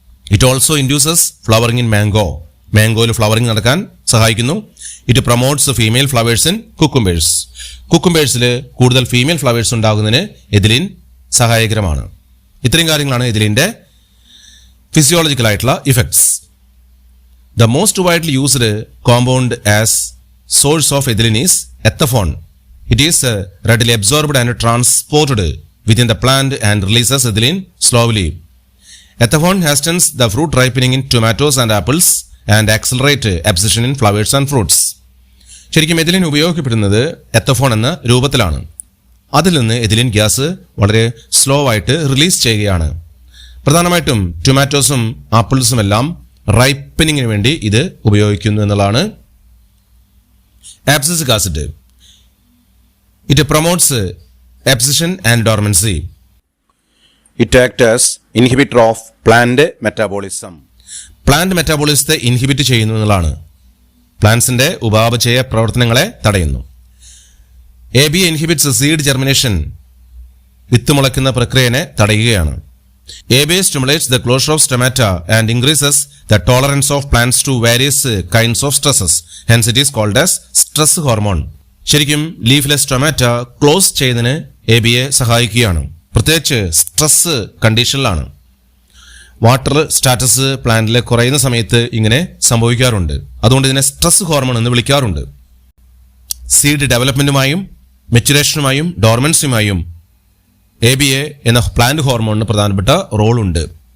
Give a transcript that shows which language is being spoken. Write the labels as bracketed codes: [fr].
[en] It also induces flowering in mango. [ml] മാംഗോയിൽ flowering നടക്കാൻ സഹായിക്കുന്നു. [en] It promotes female flowers in cucumbers. [ml] കുക്കുംബേഴ്സിൽ കൂടുതൽ female flowers ഉണ്ടാകുന്നതിന് ethylene സഹായകരമാണ്. ഇത്രയും കാര്യങ്ങളാണ് എഥിലിന്റെ ഫിസിയോളജിക്കൽ ആയിട്ടുള്ള effects. [en] The most widely used compound as source of ethylene is ethafone. It is readily absorbed and transported within the plant and releases ethylene slowly. Ethafone hastens the fruit ripening in tomatoes and apples and accelerate abscission in flowers and fruits. [ml] ശരിക്കും ethylene ഉപയോഗിക്കപ്പെടുന്നത് എത്തഫോൺ എന്ന രൂപത്തിലാണ്. അതിൽ നിന്ന് ethylene gas വളരെ slow ആയിട്ട് release ചെയ്യുകയാണ്. പ്രധാനമായിട്ടും ടൊമാറ്റോസും ആപ്പിൾസും എല്ലാം റൈപ്പനിങ്ങിന് വേണ്ടി ഇത് ഉപയോഗിക്കുന്നു എന്നുള്ളതാണ്. [en] Abscisic acid it promotes abscission and dormancy. It acts as inhibitor of plant metabolism. [ml] Plant മെറ്റാബോളിസത്തെ inhibit ചെയ്യുന്നു എന്നുള്ളതാണ്. പ്ലാന്റ്സിന്റെ ഉപാപചയ പ്രവർത്തനങ്ങളെ തടയുന്നു. ABA [en] inhibits seed germination, [ml] വിത്ത് മുളയ്ക്കുന്ന പ്രക്രിയനെ തടയുകയാണ്. [en] ABA stimulates the closure of stomata and increases the tolerance of plants to various kinds of stresses. Hence it is called as stress hormone. [ml] ശരിക്കും ലീഫ്ലെസ് tomato close ചെയ്യുന്നതിന് ABA സഹായിക്കുകയാണ്. പ്രത്യേകിച്ച് stress കണ്ടീഷനിലാണ്. Water status പ്ലാന്റിൽ കുറയുന്ന സമയത്ത് ഇങ്ങനെ സംഭവിക്കാറുണ്ട്. അതുകൊണ്ട് ഇതിനെ സ്ട്രെസ് ഹോർമോൺ എന്ന് വിളിക്കാറുണ്ട്. സീഡ് ഡെവലപ്മെന്റുമായും മെച്ചുറേഷനുമായും ഡോർമൻസിയുമായും ABA എന്ന പ്ലാന്റ് ഹോർമോണിന് പ്രധാനപ്പെട്ട റോളുണ്ട്.